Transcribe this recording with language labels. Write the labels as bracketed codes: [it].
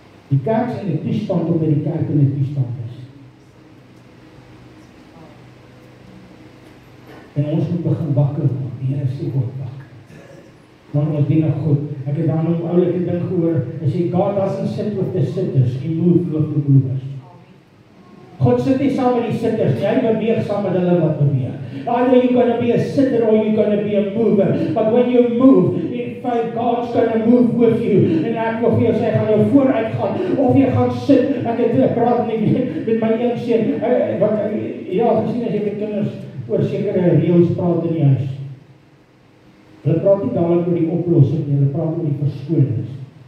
[af] Die kerk is in die toestand omdat die kerk in die toestand is. En ons moet begin wakker word. Die Here sê word wakker. Want ons dien God. Ek het dan 'n oulike ding gehoor. Hy sê [en] God doesn't sit with the sitters, he moves with the movers. [af] God sit nie saam met die sitters, hy beweeg saam met hulle wat beweeg. [en] Either you're going to be a sitter or you're going to be a mover. But when you move, in fact, God's going to move with you. [af] En ek wil vir jou sê, gaan jou vooruit gaan, of jy gaan sit. Ek praat nie met my een seun, ja, gesien as jy met kinders oor sekere reëls praat in die huis. Hulle praat nie dadelijk oor die oplossing nie, hulle praat oor die verskonings.